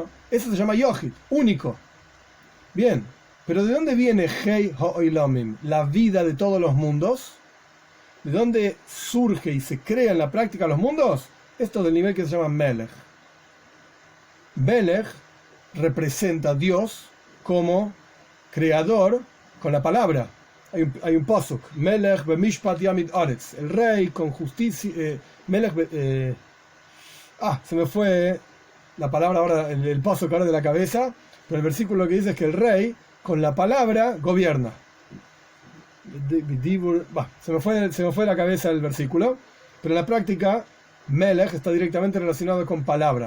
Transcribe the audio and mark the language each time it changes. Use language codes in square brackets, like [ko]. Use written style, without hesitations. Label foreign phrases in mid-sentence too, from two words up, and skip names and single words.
[es] Eso se llama Yohid, único. Bien, pero ¿de dónde viene [he] Hei Ha'olamim, [es] la vida de todos los mundos? ¿De dónde surge y se crea en la práctica los mundos? Esto del nivel que se llama Melech. Melech representa a Dios como creador con la palabra. Hay un pasuk, [he] Melech b'mishpat yamid aretz, [es] el rey con justicia, Melech se me fue la palabra ahora, el pasuk ahora de la cabeza, pero el versículo que dice es que el rey con la palabra gobierna. Se me fue la cabeza el versículo, pero en la práctica Melech está directamente relacionado con palabra.